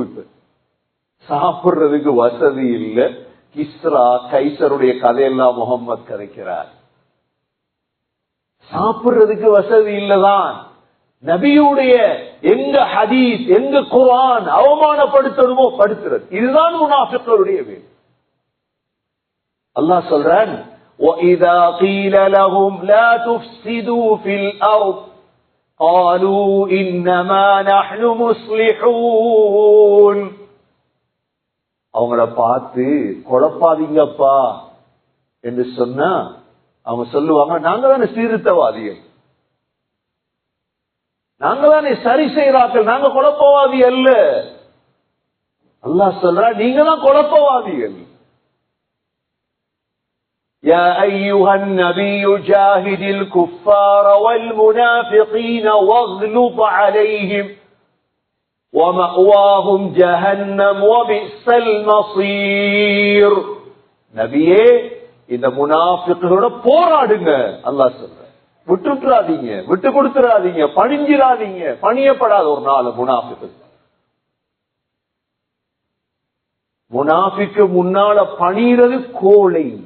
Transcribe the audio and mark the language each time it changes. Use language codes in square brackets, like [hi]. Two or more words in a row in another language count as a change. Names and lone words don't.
[ta] இப்ப சாப்பிடுறதுக்கு வசதி இல்ல, கிஸ்ரா கைசருடைய கதையெல்லாம் முகம்மது கதைக்கிறார். சாப்பிடுறதுக்கு வசதி இல்லதான். நபியுடைய எங்க ஹதீஸ் எங்க குர்ஆன் அவமானப்படுத்தணுமோ படுத்துறது, இதுதான் முனாஃபிக்களுடைய வேலை. அல்லாஹ் சொல்றான், [ar] وَإِذَا قِيلَ لَهُمْ لَا تُفْسِدُوا فِي الْأَرْضِ قَالُوا إِنَّمَا نَحْنُ مُصْلِحُونَ. [ta] அவங்கள பார்த்து குழப்பாதீங்கப்பா என்று சொன்னா அவங்க சொல்லுவாங்க, நாங்க தானே சீர்திருத்தவாதிகள், நாங்க தானே சரி செய்யறாக்கள், நாங்க குழப்பவாதி அல்ல. அல்லாஹ் சொல்றா, நீங்க தான் குழப்பவாதிகள். [ar] يا أيها النبي جاهد الكفار والمنافقين واغلظ عليهم ومأواهم جهنم وبئس المصير. [ta] நபியே, இந்த முனாஃபிக்குகளோட போராடுங்க. அல்லாஹ் சொல்ற, விட்டுறாதீங்க, விட்டு கொடுத்துறாதீங்க, பணிஞ்சிடாதீங்க. பணியப்படாத ஒரு நாள் முனாஃபிக்கு. முனாஃபிக்கு முன்னால பணிகிறது கோழை.